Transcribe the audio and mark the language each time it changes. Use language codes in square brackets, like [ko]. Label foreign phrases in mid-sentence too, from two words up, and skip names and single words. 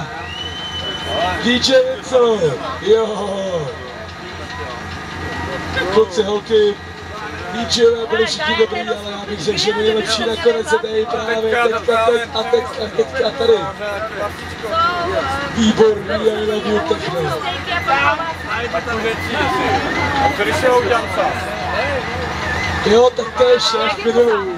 [cs] DJ Vinco, jo. Kluci, holky, DJové byli všichni dobrý, ale já bych řekl, že nejlepší nakonec je tady právě teďka tady. Výborný, [en] I love you, techno. [cs] Jo, tak to je šéf minulý.